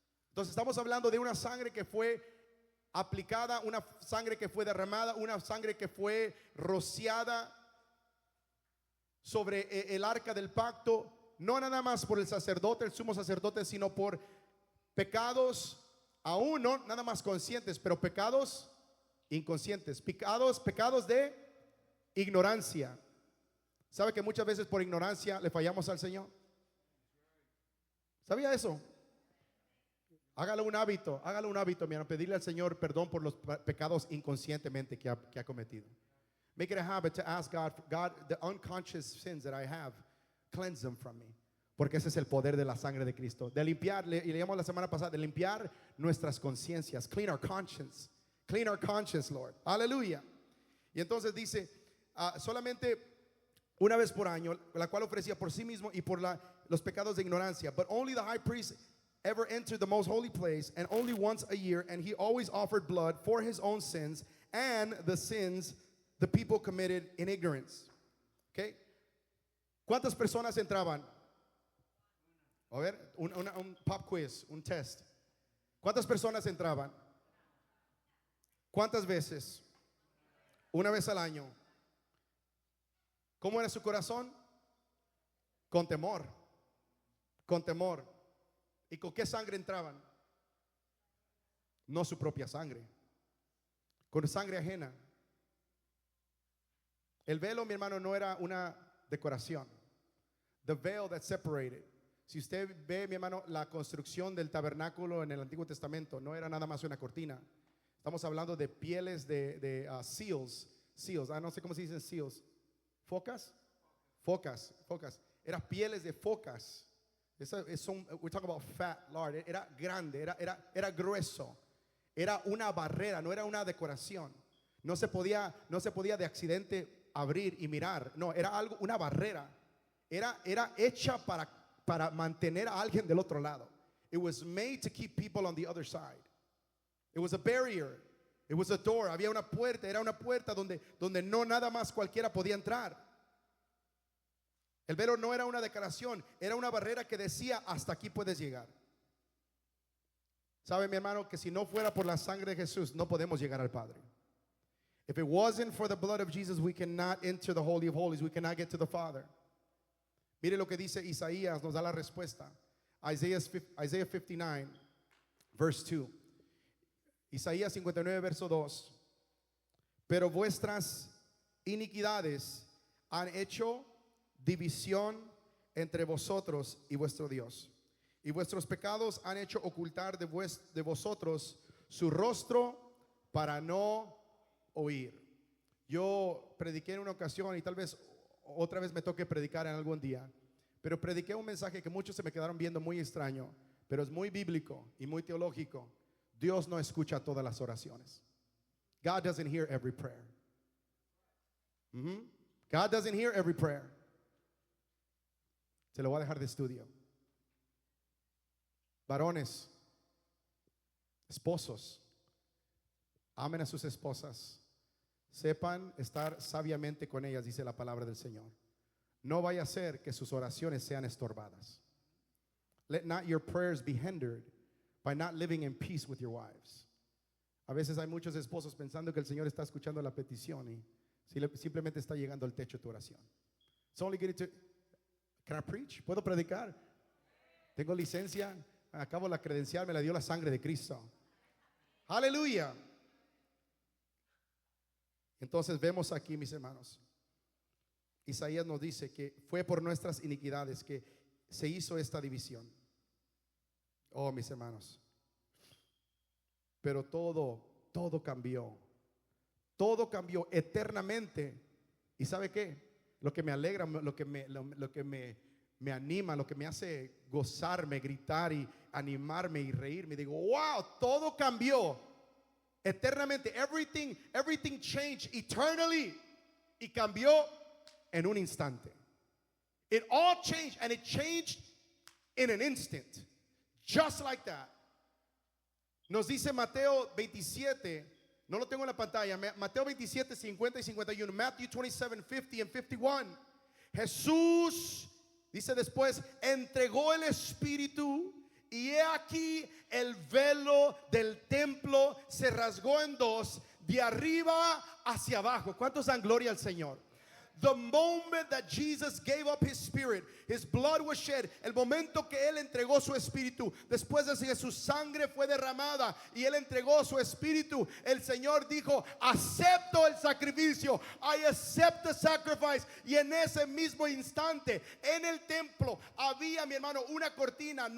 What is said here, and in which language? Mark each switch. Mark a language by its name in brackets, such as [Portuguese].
[Spanish] Entonces estamos hablando de una sangre que fue aplicada, una sangre que fue derramada, una sangre que fue rociada sobre el arca del pacto, no nada más por el sacerdote, el sumo sacerdote, sino por pecados, aún no nada más conscientes, pero pecados inconscientes, pecados de ignorancia. ¿Sabe que muchas veces por ignorancia le fallamos al Señor? ¿Sabía eso? Hágalo un hábito, mi hermano, pedirle al Señor perdón por los pecados inconscientemente que ha cometido. [English] Make it a habit to ask God, the unconscious sins that I have, cleanse them from me. [Spanish] Porque ese es el poder de la sangre de Cristo. De limpiar, y leíamos la semana pasada, de limpiar nuestras conciencias. [English] Clean our conscience. Clean our conscience, Lord. Aleluya. [Spanish] Y entonces dice, solamente una vez por año, la cual ofrecía por sí mismo y por los pecados de ignorancia. [English] But only the high priest ever entered the most holy place, and only once a year, and he always offered blood for his own sins and the sins the people committed in ignorance. Okay? [Spanish] ¿Cuántas personas entraban? A ver, un pop quiz, un test. ¿Cuántas personas entraban? ¿Cuántas veces? Una vez al año. ¿Cómo era su corazón? Con temor. Con temor. ¿Y con qué sangre entraban? No su propia sangre, con sangre ajena. El velo, mi hermano, no era una decoración. [English] The veil that separated. [Spanish] Si usted ve, mi hermano, la construcción del tabernáculo en el Antiguo Testamento, no era nada más una cortina. Estamos hablando de pieles de seals. No sé cómo se dicen seals. ¿Focas? Focas. Eran pieles de focas. [English] We're talking about fat lard. [Spanish] Era grande, era grueso. Era una barrera, no era una decoración. No se podía de accidente abrir y mirar. No, era una barrera. Era hecha para mantener a alguien del otro lado. [English] It was made to keep people on the other side. It was a barrier. It was a door. [Spanish] Había una puerta. Era una puerta donde no nada más cualquiera podía entrar. El velo no era una decoración, era una barrera que decía, hasta aquí puedes llegar. ¿Sabe, mi hermano, que si no fuera por la sangre de Jesús, no podemos llegar al Padre? [English] If it wasn't for the blood of Jesus, we cannot enter the Holy of Holies. We cannot get to the Father. [Spanish] Mire lo que dice Isaías, nos da la respuesta. [English] Isaiah 59, verse 2. [Spanish] Isaías 59, verso 2. Pero vuestras iniquidades han hecho división entre vosotros y vuestro Dios, y vuestros pecados han hecho ocultar de vosotros su rostro para no oír. Yo prediqué en una ocasión, y tal vez otra vez me toque predicar en algún día, pero prediqué un mensaje que muchos se me quedaron viendo muy extraño, pero es muy bíblico y muy teológico. Dios no escucha todas las oraciones. [English] God doesn't hear every prayer. God doesn't hear every prayer. [Spanish] Se lo voy a dejar de estudio. Varones, esposos, amen a sus esposas. Sepan estar sabiamente con ellas, dice la palabra del Señor. No vaya a ser que sus oraciones sean estorbadas. [English] Let not your prayers be hindered by not living in peace with your wives. [Spanish] A veces hay muchos esposos pensando que el Señor está escuchando la petición y simplemente está llegando al techo de tu oración. [English] It's only getting to. Can I preach? [Spanish] ¿Puedo predicar? Tengo licencia. Acabo la credencial, me la dio la sangre de Cristo. Aleluya. Entonces vemos aquí, mis hermanos, Isaías nos dice que fue por nuestras iniquidades que se hizo esta división. Oh, mis hermanos. Pero todo cambió. Todo cambió eternamente. ¿Y sabe qué? Lo que me alegra, lo que me anima, lo que me hace gozarme, gritar y animarme y reírme. Digo, wow, todo cambió eternamente. [English] Everything changed eternally. [Spanish] Y cambió en un instante. [English] It all changed, and it changed in an instant. Just like that. [Spanish] Nos dice Mateo 27, no lo tengo en la pantalla, Mateo 27, 50 y 51, [English] Matthew 27, 50 and 51. [Spanish] Jesús, dice después, entregó el Espíritu y he aquí el velo del templo se rasgó en dos, de arriba hacia abajo. ¿Cuántos dan gloria al Señor? [English] The moment that Jesus gave up his spirit, his blood was shed. [Spanish] El momento que él entregó su espíritu, después de que su sangre fue derramada y él entregó su espíritu, el Señor dijo, acepto el sacrificio. [English] I accept the sacrifice. [Spanish] Y en ese mismo instante, en el templo había, mi hermano, una cortina.